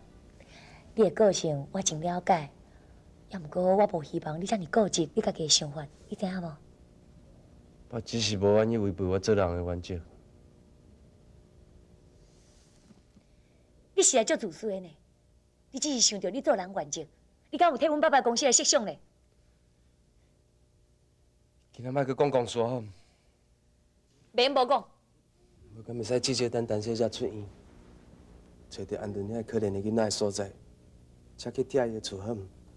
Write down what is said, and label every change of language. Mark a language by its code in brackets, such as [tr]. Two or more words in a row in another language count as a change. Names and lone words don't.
[nan] 你的个性我真了解，也毋过我无希望你这么固执，你家己的想法，你知影无？我只是无愿意违背我做人的原则。你实在足自私的呢！你只是想着你做人原则，你敢有替阮爸爸公司的设想呢？今仔莫去讲公事好。免无讲。我敢袂使只只等陈小姐出院，找到安顿遐可怜的囡仔的所在，才去拆伊的厝好毋？